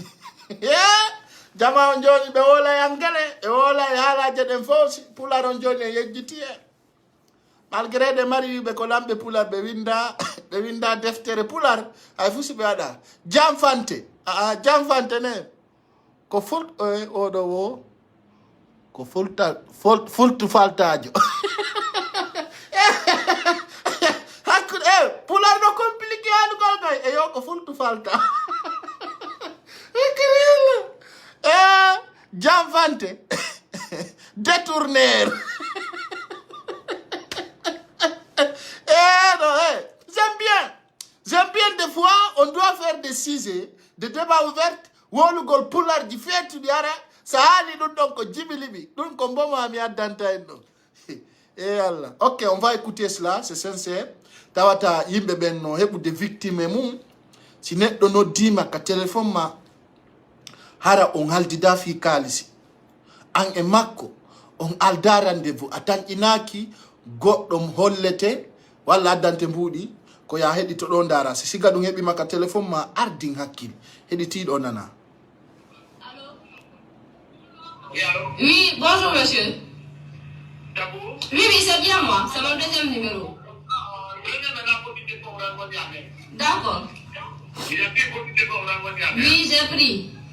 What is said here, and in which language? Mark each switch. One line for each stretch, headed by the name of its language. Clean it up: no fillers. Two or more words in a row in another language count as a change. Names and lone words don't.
Fula: jama on joni ɓe wola yangele e wola e haalaje ɗen fof pular on joni e yejjiti e malgré ɗe mari wiɓe ko lamɓe pular ɓe winda deftere pular hay fu si ɓe waɗa janfante ne ko oɗo wo ko fultu faltajo hakkude pular no compliqué halugol gay e yo ko fultu falta janfante
French: détourneur j'aime bien des fois on doit faire des sujets de débat
Fula: ouverts wolugol pular ji feetuɗi ara sa haali ɗum ɗon ko jibiliɓi ɗum ko mbomami addanta en ɗo Allah
French: ok on va écouter cela c'est sincère
Fula: tawata yimɓe ɓen no heɓude victime mum si neɗɗo noddima ka téléphone ma hara on haldida fi kalisi an e makko on alda rendez-vous a tanƴinaki goɗɗo hollete walla addante mbuuɗi ko ya heɗito ɗo dara si siga ɗum heɓima ka téléphone ma ardin hakkille heɗitiɗo nana.
French: Oui, bonjour monsieur. Oui, c'est bien moi, c'est mon deuxième numéro. D'accord. Oui, j'ai pris.